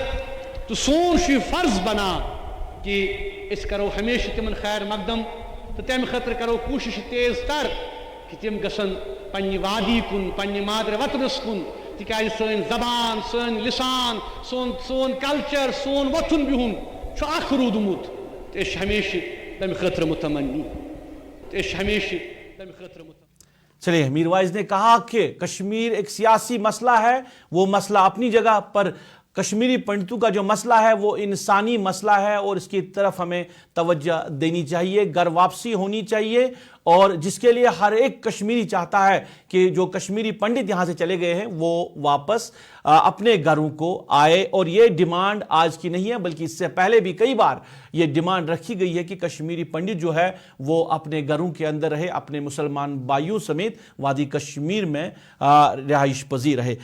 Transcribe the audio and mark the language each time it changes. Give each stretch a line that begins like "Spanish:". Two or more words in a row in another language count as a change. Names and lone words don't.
Kashmiri: تہٕ سون چھُ یہِ فرض بنان کہ أسۍ کرو ہمیشہ تمن خیر مقدم تہٕ تمہِ خٲطرٕ کرو کوٗشِش تیز تر کہ تِم گژھن پننہِ وادی کُن پننہِ مادر وطنس کُن تِکیازِ سٲنۍ زبان سٲنۍ لسان سون کلچر سون وۄتھُن بِہُن چھُ اکھ روٗدمُت تہٕ أسۍ چھِ ہمیشہ تمہِ خٲطرٕ متمنی تہٕ أسۍ چھِ ہمیشہ تمہِ خٲطرٕ متمنی.
Urdu: چلیے میر وائز نے کہا کہ کشمیر ایک سیاسی مسئلہ ہے وہ مسئلہ اپنی جگہ پر کشمیری پنڈتوں کا جو مسئلہ ہے وہ انسانی مسئلہ ہے اور اس کی طرف ہمیں توجہ دینی چاہیے گھر واپسی ہونی چاہیے اور جس کے لیے ہر ایک کشمیری چاہتا ہے کہ جو کشمیری پنڈت یہاں سے چلے گئے ہیں وہ واپس اپنے گھروں کو آئے اور یہ ڈیمانڈ آج کی نہیں ہے بلکہ اس سے پہلے بھی کئی بار یہ ڈیمانڈ رکھی گئی ہے کہ کشمیری پنڈت جو ہے وہ اپنے گھروں کے اندر رہے اپنے مسلمان بھائیوں سمیت وادی کشمیر میں رہائش پذیر رہے.